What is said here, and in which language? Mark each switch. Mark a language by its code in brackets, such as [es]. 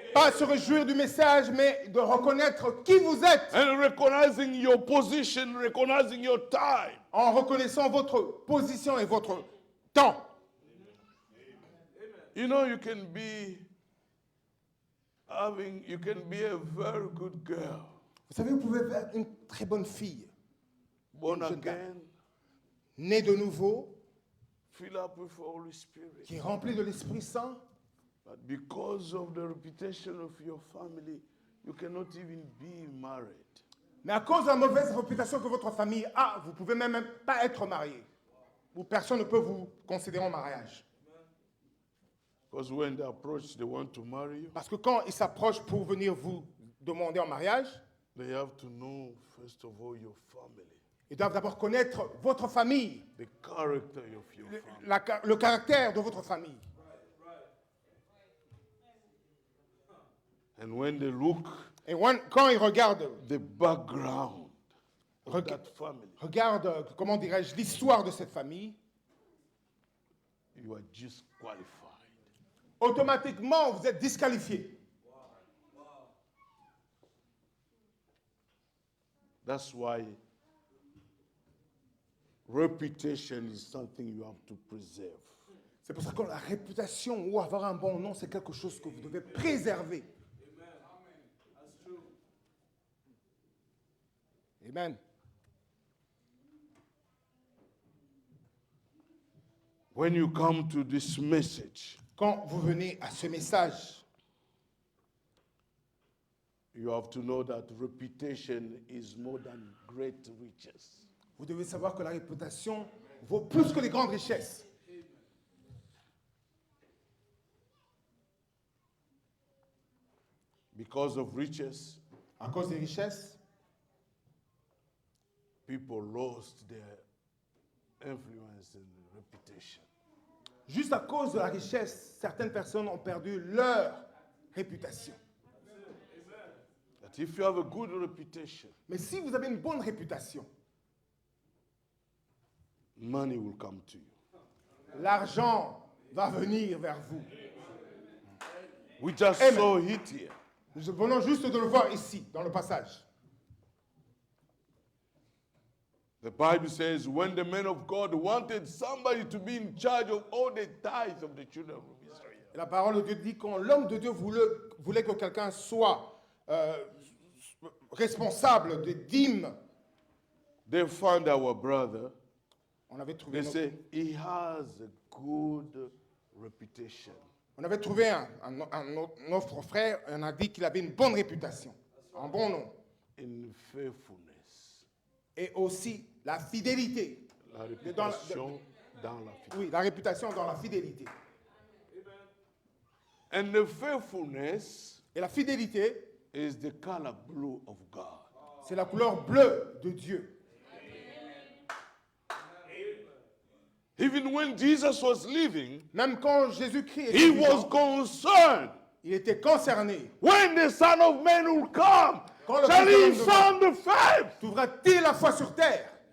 [fr] Pas se réjouir du message, mais de reconnaître qui vous êtes. [en] And recognizing your position, recognizing your time. [fr] En reconnaissant votre position et votre temps. [en] You know, you can be You can be a very good girl, [fr] Vous savez, vous pouvez être une très bonne fille, [en] born [fr] Une jeune dame. [en] again, [fr] née de nouveau, [en] fill up with Holy Spirit. [fr] qui est remplie de l'Esprit Saint. [en] But because of the reputation of your family, you cannot even be married. [fr] Mais à cause de la mauvaise réputation que votre famille a, vous ne pouvez même pas être marié. Ou personne ne peut vous considérer en mariage. [en] Because when they approach, they want to marry you. [fr] Parce que quand ils s'approchent pour venir vous demander en mariage, [en] They have to know, first of all, your family, [fr] ils doivent d'abord connaître votre famille, [en] the character of your family. [fr] le caractère de votre famille. [en] And when they look [fr] Et quand ils regardent, [en] the background of Reg- that family, [fr] comment dirais-je, l'histoire de cette famille, [en] you are disqualified. [fr] automatiquement, vous êtes disqualifié. [en] That's why reputation is something you have to preserve. [fr] C'est pour ça que la réputation ou avoir un bon nom, c'est quelque chose que vous devez préserver. [en] Amen. When you come to this message, [fr] Quand vous venez à ce message, [en] you have to know that reputation is more than great riches. [fr] vous devez savoir que la réputation vaut plus que les grandes richesses. [en] Because of riches, [fr] À cause des richesses, [en] people lost their influence and reputation. [fr] juste à cause de la richesse, certaines personnes ont perdu leur réputation. [en] That if you have a good reputation, [fr] Mais si vous avez une bonne réputation, [en] money will come to you. [fr] l'argent va venir vers vous. [en] We just Amen. saw it here. [fr] Nous venons juste de le voir ici, dans le passage. [en] The Bible says when the men of God wanted somebody to be in charge of all the tithes of the children of Israel, [fr] Et la parole de Dieu dit quand l'homme de Dieu voulait que quelqu'un soit responsable des dîmes, [en] they found our brother. [fr] on avait trouvé, [en] They say he has a good reputation. [fr] on avait trouvé notre frère et on a dit qu'il avait une bonne réputation, un bon nom. [en] In faithfulness. [fr] Et aussi la fidélité. La réputation dans la fidélité. Oui, la réputation dans la fidélité. [en] And the faithfulness [fr] Et la fidélité, [en] is the color blue of God. [fr] c'est la couleur bleue de Dieu. [en] Even when Jesus was living, [fr] Même quand Jésus-Christ était [en] he was [fr] vivant, [en] concerned. [fr] il était concerné. [en] When the Son of Man will come, [fr] Quand le [en] shall [fr] Fils [en] he [fr] de l'homme [en] found the faith? [fr] Trouvera-t-il la foi sur terre?